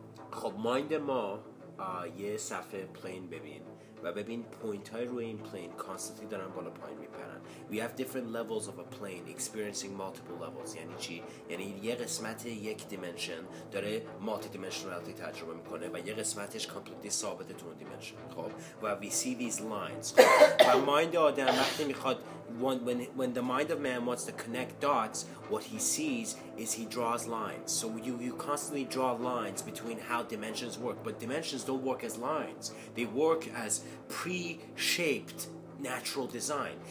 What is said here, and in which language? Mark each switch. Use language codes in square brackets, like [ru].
[fa] خب مایند ما یه صفحه پلین ببین و ببین پوینت های روی این پلین کانستنتلی دارن بالا پایین میپرن. [en] We have different levels of a plane experiencing multiple levels. [fa] یعنی چی؟ یعنی یه قسمت یک دیمنشن داره مالتی دیمنشنالیتی تجربه میکنه و یه قسمتش کامپلیتلی ثابته تو اون دیمنشن. خب و [en] we see these lines. [fa] و مایند آدم وقتی میخواد [en] when the mind of man wants to connect dots, what he sees is he draws lines. So you constantly draw lines between how dimensions work, but dimensions don't work as lines. They work as pre-shaped natural design.